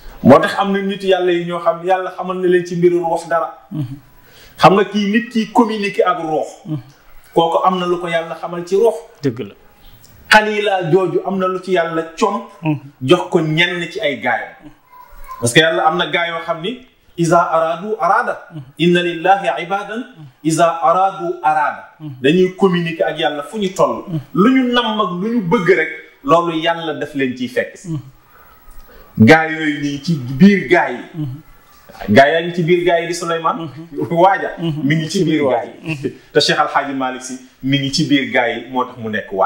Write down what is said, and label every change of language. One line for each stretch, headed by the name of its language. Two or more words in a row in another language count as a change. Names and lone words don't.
Wolof: moo tax am na nit yàlla yi ñoo xam yàlla xamal na leen ci mbiru ruux dara. xam nga kii nit ki communiquer ak ruux. kooku am na lu ko yàlla xamal ci ruux. dëgg la. xalila jooju am na lu ci yàlla jox ko ñenn ci ay gaayam. parce que yàlla am na gaay yoo xam ni
Arabic: إذا أرادوا أراد. إن لله عبادا إذا أرادوا أراد.
Wolof: dañuy communiquer ak yàlla fu ñu toll. lu ñu namm ak lu ñu bëgg rek loolu yàlla daf leen ciy fekk si. gaay yooyu nii ci biir gaay yi. gaay yaa ngi ci biir gaay yi di Souleymane. waaja mi ngi ci biir gaay yi. te Cheikh Al Hadji Malick Sy mi ngi ci biir gaay yi moo tax mu nekk waaj.